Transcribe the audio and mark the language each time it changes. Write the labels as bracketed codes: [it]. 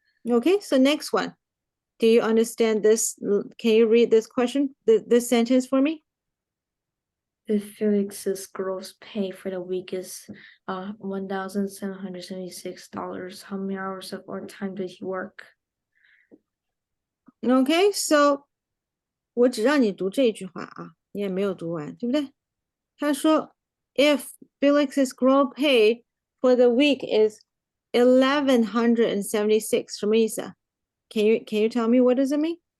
[en] Okay, so next one. Do you understand this? Can you read this question, this sentence for me? If Felix's gross pay for the week is $1,776, how many hours of overtime did he work? Okay, so [zh] 我只让你读这一句话啊，你也没有读完，对不对？他说 [en] if Felix's gross pay for the week is 1,176， [zh] 什么意思啊？ [en] Can you tell me what does it mean?